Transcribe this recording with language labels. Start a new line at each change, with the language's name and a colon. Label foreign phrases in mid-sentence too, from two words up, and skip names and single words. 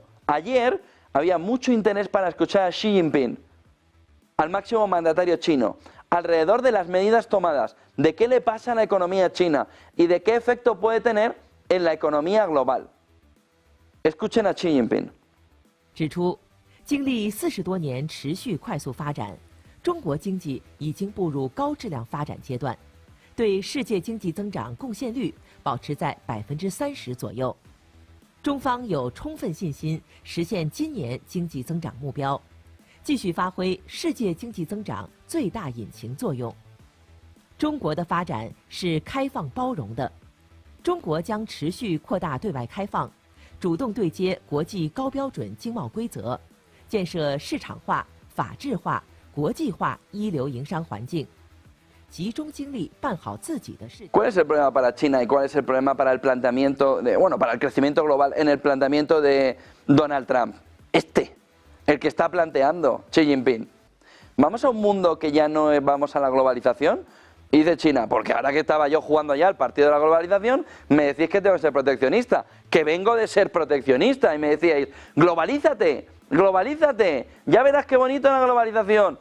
Spanish: Ayer había mucho interés para escuchar a Xi Jinping, al máximo mandatario chino, alrededor de las medidas tomadas, de qué le pasa a la economía china y de qué efecto puede tener en la economía global. Escuchen a Xi Jinping.
Chinese: 指出，经历40多年持续快速发展，中国经济已经步入高质量发展阶段，对世界经济增长贡献率保持在30%左右。中方有充分信心实现今年经济增长目标，继续发挥世界经济增长最大引擎作用。中国的发展是开放包容的，中国将持续扩大对外开放，主动对接国际高标准经贸规则，建设市场化、法治化、国际化一流营商环境，集中精力办好自己的事情。
Spanish: ¿Cuál es el problema para China y cuál es el problema para el planteamiento para el crecimiento global en el planteamiento de Donald Trump? El que está planteando Xi Jinping. ¿Vamos a un mundo que ya no vamos a la globalización? Y dice China, porque ahora que estaba yo jugando ya al partido de la globalización, me decís que tengo que ser proteccionista, que vengo de ser proteccionista, y me decíais, globalízate, globalízate, ya verás qué bonito la globalización.